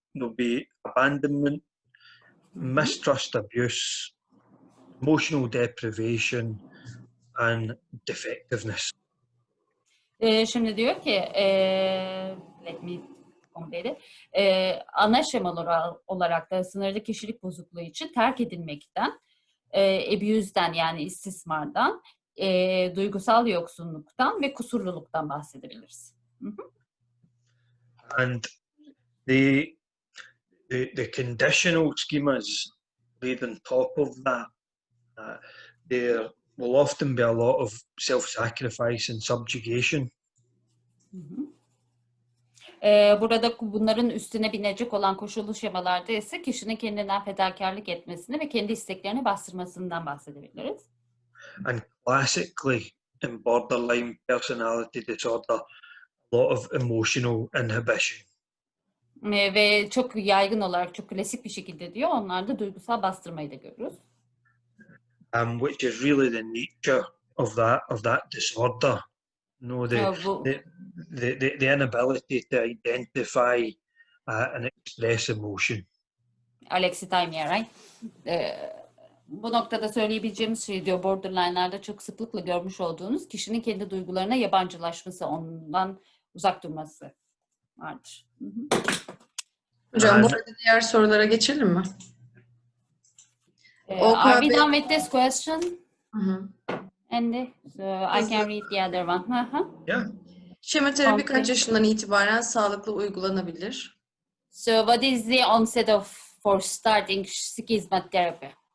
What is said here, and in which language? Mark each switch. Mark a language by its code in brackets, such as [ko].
[en] There'll be abandonment, mistrust, abuse, emotional deprivation, and defectiveness. [tr] Şimdi diyor ki, [en] let me complete it. [tr] Ana şemalar olarak da sınırlı kişilik bozukluğu için terk edilmekten, abuse'den yani istismardan, duygusal yoksunluktan ve kusurluluktan bahsedebiliriz. [en] And the conditional schemas laid on top of that, there will often be a lot of self-sacrifice and subjugation. [tr] Burada bunların üstüne binecek olan koşullu şemalarda ise kişinin kendinden fedakarlık etmesini ve kendi isteklerini bastırmasından bahsedebiliriz. [en] And classically, in borderline personality disorder, a lot of emotional inhibition. [tr] Ve çok yaygın olarak, çok klasik bir şekilde diyor, onlarda duygusal bastırmayı da görürüz. [en] Which is really the nature of that disorder. No, the inability to identify and express emotion. Alexithymia, right? [tr] Bu noktada söyleyebileceğimiz şey diyor, borderline'larda çok sıklıkla görmüş olduğunuz kişinin kendi duygularına yabancılaşması, ondan uzak durması vardır. Hocam bu arada diğer sorulara geçelim mi? [en] Are we done with this question? Andy, so I can read the other one. Yeah. [tr] Şema terapi kaç yaşından itibaren sağlıklı uygulanabilir? [en] So what is the onset for starting schema therapy?